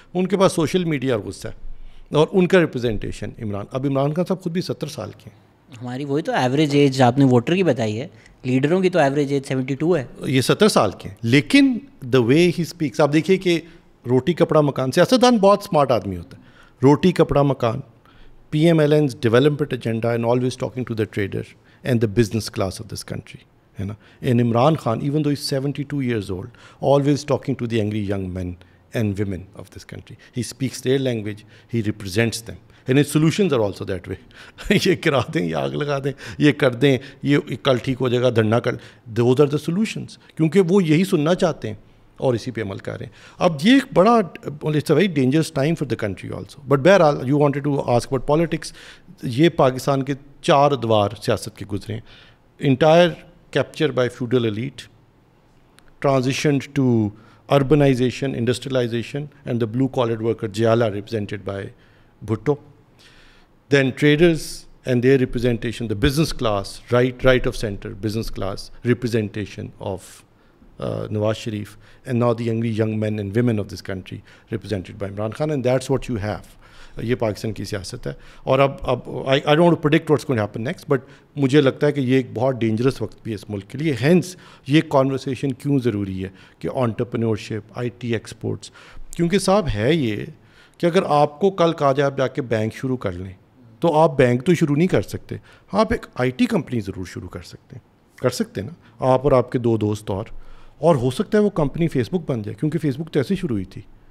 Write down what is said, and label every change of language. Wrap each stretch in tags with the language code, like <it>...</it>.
<ur>ان کے پاس social media اور غصہ ہے. اور ان کا ریپرزنٹیشن اب عمران خان صاحب خود بھی 70 سال کے ہیں. ہماری وہی تو ایوریج ایج آپ نے ووٹر کی بتائی ہے, لیڈروں کی تو ایوریج ایج 72 ہے. یہ 70 سال کے ہیں, لیکن</ur> <en>the way he speaks,</en> <ur>آپ دیکھیے کہ روٹی کپڑا مکان, سیاستدان بہت اسمارٹ آدمی ہوتا ہے.</ur> <en>روٹی کپڑا مکان, PMLN's development agenda and always talking to the trader and the business class of this country, ہے نا. And Imran Khan, even though he's 72 years old, always talking to the angry young men and women of this country. He speaks their language, he represents them. And his solutions are also that way.</en> <ur>یہ کرا دیں, یہ آگ لگا دیں, یہ کر دیں, یہ کل ٹھیک ہو جائے گا, دھرنا کر.</ur> <en>Those are the solutions.</en> <ur>کیونکہ وہ یہی سننا چاہتے ہیں اور اسی پہ عمل کر رہے ہیں. اب یہ ایک بڑا,</ur> <en>It's a very dangerous time for the country also.</en> <ur>But بہرحال</ur> <en>You wanted to ask about politics.</en> <ur>یہ پاکستان کے 4 ادوار سیاست کے گزرے ہیں.</ur> <en>Entire capture by feudal elite, transitioned to urbanization, industrialization, and the blue-collared worker, JALA, represented by Bhutto. Then traders and their representation, the business class, right of center, business class representation of Nawaz Sharif, and now the young men and women of this country represented by Imran Khan, and that's what you have.</en> <ur>یہ پاکستان کی سیاست ہے. اور اب</ur> <en>I don't want to predict what's going to happen next,</en> <ur>but مجھے لگتا ہے کہ یہ ایک بہت ڈینجرس وقت بھی ہے اس ملک کے لیے. ہینس یہ کانورسیشن کیوں ضروری ہے کہ آنٹرپرینورشپ, IT ایکسپورٹس, کیونکہ صاحب ہے یہ کہ اگر آپ کو کل کہا جائے آپ جا کے بینک شروع کر لیں تو آپ بینک تو شروع نہیں کر سکتے, آپ ایک IT کمپنی ضرور شروع کر سکتے ہیں نا, آپ اور آپ کے 2 دوست اور ہو سکتا ہے وہ کمپنی فیس بک بن جائے, کیونکہ فیس بک تو ایسے شروع ہوئی تھی.</ur>